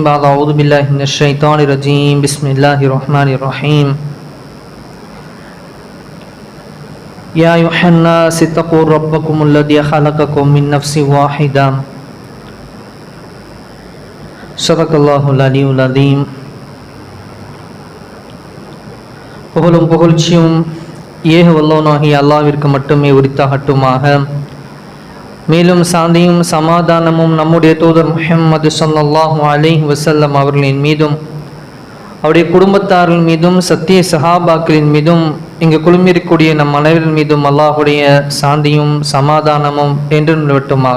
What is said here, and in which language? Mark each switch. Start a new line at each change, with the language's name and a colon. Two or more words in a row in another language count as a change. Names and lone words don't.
Arabic: بعد أعوذ بالله من الشيطان الرجيم بسم الله الرحمن الرحيم. يا أيها الناس اتقوا ربكم الذي خلقكم من نفس واحدة. صدق الله العلي العظيم.
Tamil: புகழும் புகழ்ச்சியும் ஏக வல்லவனாகிய அல்லாஹ்விற்கு மட்டுமே உரித்தாகட்டுமாக. மேலும் சாந்தியும் சமாதானமும் நம்முடைய தூதர் முஹம்மது
Arabic: صلى الله عليه وسلم
Tamil: அவர்களின் மீதும் அவருடைய குடும்பத்தார்கள் மீதும் சத்திய சஹாபாக்களின் மீதும் இங்கு குழுமிருக்கக்கூடிய நம் அனைவரின் மீதும் அல்லாஹுடைய சாந்தியும் சமாதானமும் என்று நிலவட்டுமாக.